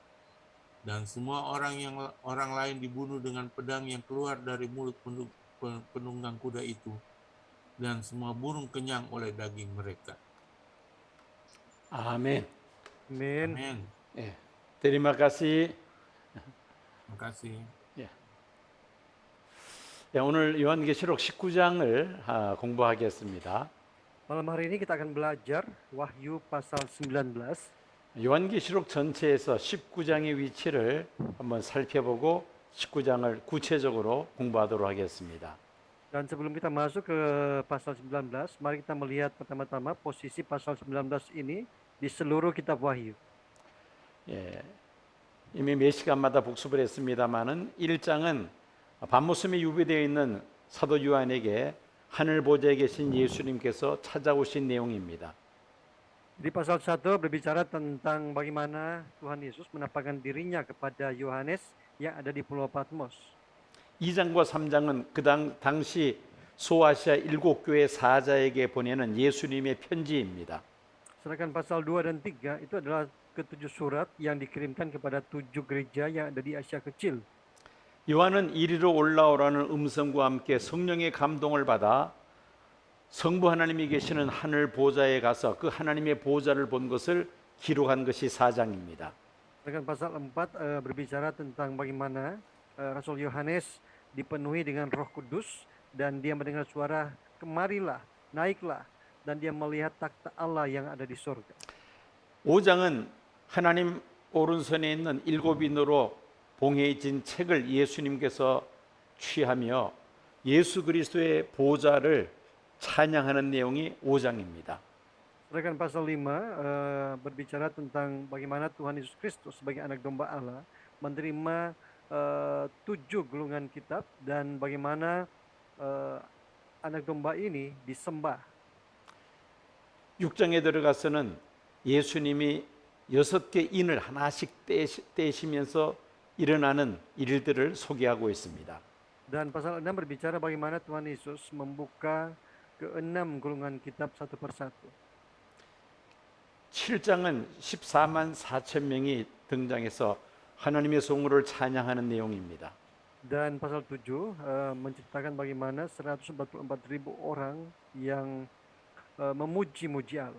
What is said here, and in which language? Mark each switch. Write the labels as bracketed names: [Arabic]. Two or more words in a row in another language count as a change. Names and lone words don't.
[Indonesian] Dan semua orang lain dibunuh dengan pedang yang keluar dari mulut penunggang kuda itu. Dan semua burung kenyang oleh daging mereka. [Korean] 아멘. [Indonesian] Amin. Amin. 예, terima kasih. Terima kasih. [Korean] 예. 예, 오늘 요한계시록 19장을 공부하겠습니다. [Indonesian] Malam hari ini kita akan belajar Wahyu pasal 19. [Korean] 요한계시록 전체에서 19장의 위치를 한번 살펴보고 19장을 구체적으로 공부하도록 하겠습니다. [Indonesian] Dan sebelum kita masuk ke pasal 19, mari kita melihat pertama-tama posisi pasal 19 ini di seluruh kitab Wahyu. [Korean] 예, 이미 몇 시간마다 복습을 했습니다마는 1장은 밤모섬에 유배되어 있는 사도 요한에게 하늘 보좌에 계신 예수님께서 찾아오신 내용입니다. [Indonesian] Di pasal 1 berbicara tentang bagaimana Tuhan Yesus menampakkan dirinya kepada Yohanes yang ada di Pulau Patmos. [Korean] 2장과 3장은 그 당시 소아시아 7교회 사자에게 보내는 예수님의 편지입니다. [Indonesian] Sedangkan pasal 2 dan 3 itu adalah ke-7 surat yang dikirimkan kepada 7 gereja yang ada di Asia Kecil. [Korean] 요한은 이리로 올라오라는 음성과 함께 성령의 감동을 받아 성부 하나님이 계시는 하늘 보좌에 가서 그 하나님의 보좌를 본 것을 기록한 것이 4장입니다. [Indonesian] Sedangkan pasal 4 berbicara tentang bagaimana Rasul Yohanes dipenuhi dengan Roh Kudus dan dia mendengar suara kemarilah, naiklah, dan dia melihat takhta Allah yang ada di surga. [Korean] 5장은 하나님 오른손에 있는 7인으로 봉해진 책을 예수님께서 취하며 예수 그리스도의 보좌를 찬양하는 내용이 5장입니다. [Indonesian] Sedangkan pasal 5 berbicara tentang bagaimana Tuhan Yesus Kristus sebagai anak domba Allah menerima 7 gulungan kitab dan bagaimana eh, anak domba ini disembah. [Korean] 6장에 들어가서는 예수님이 6개 인을 하나씩 떼시면서 일어나는 일들을 소개하고 있습니다. [Indonesian] Dan pasal 6 berbicara bagaimana Tuhan Yesus membuka ke-6 gulungan kitab satu persatu. [Korean] 7장은 14만 4천 명이 등장해서 하나님의 성물을 찬양하는 내용입니다. [Indonesian] Dan pasal 7 menceritakan bagaimana 144.000 orang yang memuji-muji Allah.